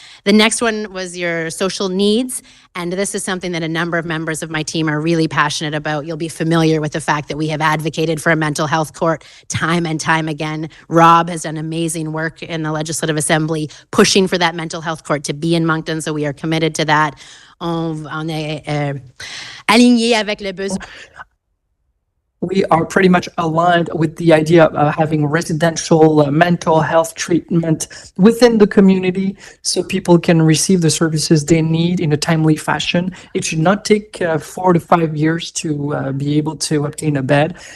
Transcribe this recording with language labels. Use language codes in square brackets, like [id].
[en] The next one was your social needs, and this is something that a number of members of my team are really passionate about. You'll be familiar with the fact that we have advocated for a mental health court time and time again. Rob has done amazing work in the Legislative Assembly pushing for that mental health court to be in Moncton, so we are committed to that. [fr] On est aligné avec le besoin. [en] We are pretty much aligned with the idea of having residential mental health treatment within the community so people can receive the services they need in a timely fashion. It should not take 4 to 5 years to be able to obtain a bed.